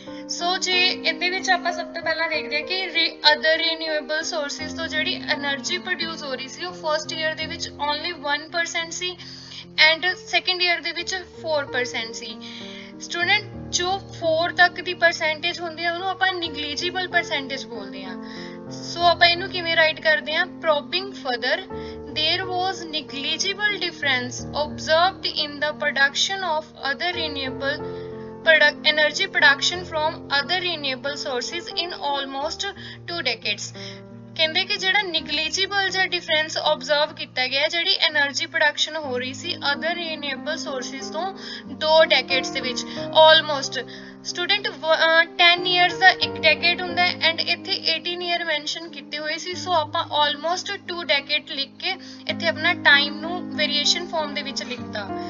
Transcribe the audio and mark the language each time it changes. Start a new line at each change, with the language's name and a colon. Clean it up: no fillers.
Punjabi: ਸੋ ਜੇ ਇਹਦੇ ਵਿੱਚ ਆਪਾਂ ਸਭ ਤੋਂ ਪਹਿਲਾਂ ਦੇਖਦੇ ਹਾਂ ਕਿ ਅਦਰ ਰੀਨਿਊਏਬਲ ਸੋਰਸਿਸ ਤੋਂ ਜਿਹੜੀ એનર્ਜੀ ਪ੍ਰੋਡਿਊਸ ਹੋ ਰਹੀ ਸੀ ਉਹ ਫਰਸਟ ਈਅਰ ਦੇ ਵਿੱਚ only 1% ਸੀ and second year ਦੇ ਵਿੱਚ 4% ਸੀ। ਸਟੂਡੈਂਟ, ਜੋ 4 ਤੱਕ ਦੀ ਪਰਸੈਂਟੇਜ ਹੁੰਦੀ ਹੈ ਉਹਨੂੰ ਆਪਾਂ ਨਿਗਲੀਜੀਬਲ ਪਰਸੈਂਟੇਜ ਬੋਲਦੇ ਹਾਂ। ਸੋ ਆਪਾਂ ਇਹਨੂੰ ਕਿਵੇਂ ਰਾਈਟ ਕਰਦੇ ਹਾਂ?
English: Probing further there was negligible difference observed in the production of other renewable energy production from other renewable sources in almost 2 decades।
Punjabi: ਕਹਿੰਦੇ ਕਿ ਜਿਹੜਾ ਨਿਗਲੀਜੀਬਲ ਜਿਹਾ ਡਿਫਰੈਂਸ ਆਬਜ਼ਰਵ ਕੀਤਾ ਗਿਆ ਜਿਹੜੀ એનર્ਜੀ ਪ੍ਰੋਡਕਸ਼ਨ ਹੋ ਰਹੀ ਸੀ ਅਦਰ ਰੀਨਿਊਏਬਲ ਸੋਰਸਿਸ ਤੋਂ 2 ਡੈਕੇਡਸ ਦੇ ਵਿੱਚ ਆਲਮੋਸਟ। ਸਟੂਡੈਂਟ 10 ਇਅਰਸ ਦਾ ਇੱਕ ਡੈਕੇਡ ਹੁੰਦਾ ਹੈ ਐਂਡ ਇੱਥੇ 18 ਇਅਰ ਮੈਂਸ਼ਨ ਕੀਤੇ ਹੋਏ ਸੀ, ਸੋ ਆਪਾਂ ਆਲਮੋਸਟ 2 ਡੈਕੇਡ ਲਿਖ ਕੇ ਇੱਥੇ ਆਪਣਾ ਟਾਈਮ ਨੂੰ ਵੇਰੀਏਸ਼ਨ ਫਾਰਮ ਦੇ ਵਿੱਚ ਲਿਖਤਾ।